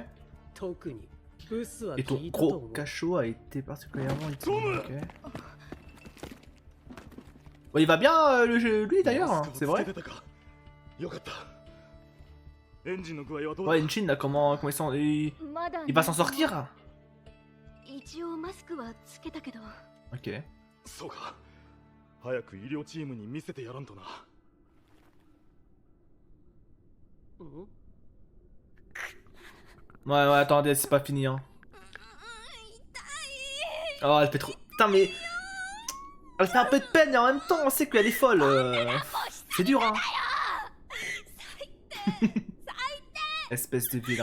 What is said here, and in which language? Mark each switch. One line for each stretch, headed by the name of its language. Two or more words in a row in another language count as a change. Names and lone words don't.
French: Et ton gros cachot a été particulièrement utilisé. Ok. Bon, il va bien lui d'ailleurs, hein, c'est vrai. Ouais, Engine là, comment ils sont. Il va s'en sortir. Ok.
Japanese: そうか。早く医療チームに見せてやらんとな。
French: Ouais, ouais, attendez, c'est pas fini, hein. Oh, elle fait trop... Putain, mais... Elle fait un peu de peine et en même temps, on sait qu'elle est folle. C'est dur, hein. Espèce de vilain.